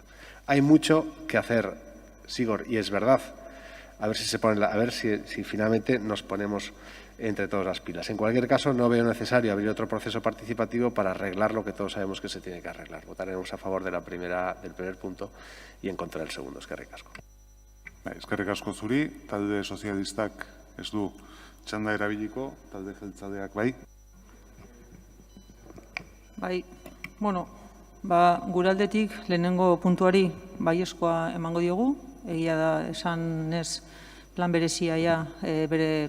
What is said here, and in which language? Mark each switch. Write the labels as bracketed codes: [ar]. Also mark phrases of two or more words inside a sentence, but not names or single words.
[es] Hay mucho que hacer, Sigor, y es verdad. A ver si finalmente nos ponemos entre todas las pilas. En cualquier caso, no veo necesario abrir otro proceso participativo para arreglar lo que todos sabemos que se tiene que arreglar. Votaremos a favor del primer punto y en contra del segundo. [eu] Eskerrik asko. Eskerrik asko zuri, talde sozialistak ez du txanda erabiliko, talde jeltzaleak bai. Bai, gure aldetik lehenengo puntuari baiezkoa emango diogu, egia da esan ez plan berezia bere